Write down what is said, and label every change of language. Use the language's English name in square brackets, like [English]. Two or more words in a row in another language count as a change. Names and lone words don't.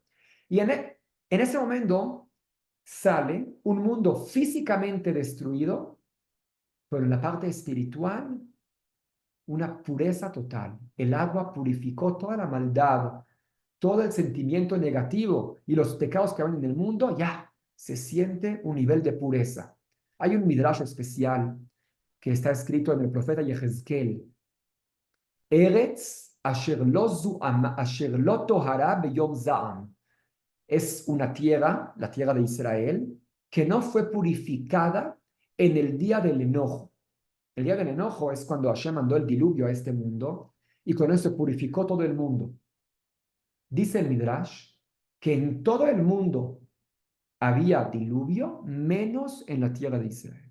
[Spanish] Y en ese momento sale un mundo físicamente destruido, pero en la parte espiritual, una pureza total. El agua purificó toda la maldad, todo el sentimiento negativo y los pecados que van en el mundo, ya se siente un nivel de pureza. Hay un midrash especial que está escrito en el profeta Yehezkel. [Hebrew] ארץ אשר לא טהרה ביום זעם. [Spanish] Es una tierra, la tierra de Israel, que no fue purificada en el día del enojo. El día del enojo es cuando Hashem mandó el diluvio a este mundo y con eso purificó todo el mundo. Dice el Midrash que en todo el mundo había diluvio menos en la tierra de Israel.